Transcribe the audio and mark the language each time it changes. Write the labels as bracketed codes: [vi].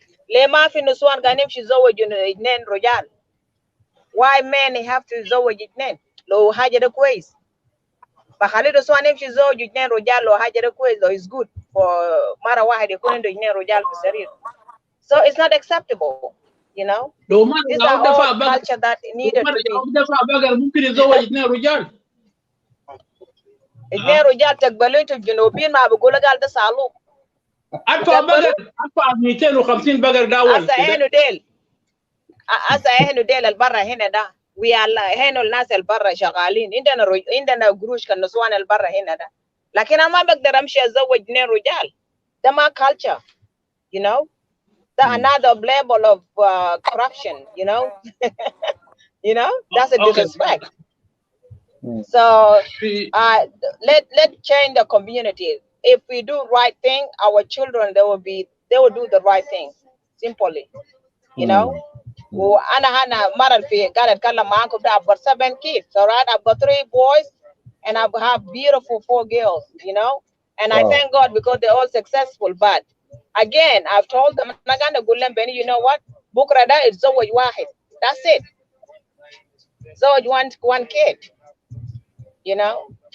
[ar] ليه ما في نسوان قاعدين يمشي يتزوجوا اثنين رجال؟ [en] why men have to [ar] يتزوج اثنين؟ لو حاجة ده كويس فخلي نسوان يمشي يتزوجوا اثنين رجال لو حاجة ده كويس لو [en] is good for [ar] مرة واحد يكون عنده اثنين رجال في السرير. [en] So it's not acceptable, you know. These are all culture that needed to be. [ar] ممكن يتزوج اثنين رجال. اثنين رجال تقبلوا انتوا الجنوبيين ما بيقولوا قال ده صالوك. ادفع بقر، ادفع 250 بقر داول. هسه احنا ديل البرا هنا ده. [en] We are [ar] هنا الناس البرا شغالين. عندنا قروش كالنسوان البرا هنا ده. لكن انا ما بقدر امشي اتزوج اثنين رجال. ده ما [en] culture, you know. That's another level of corruption, you know. You know, that's a disrespect. So let change the community. If we do right thing, our children they will do the right thing. Simply, you know. [ar] أنا مرة في قاعدة أتكلم معاكم ده. [en] I've got 7 kids, alright. I've got 3 boys and I have beautiful 4 girls, you know. And I thank God because they're all successful. But again, I've told them, Benny, you know what? [ar] Bukra da [en] is [ar] zawaj wahid. [en] That's it. Zawaj one kid. You know?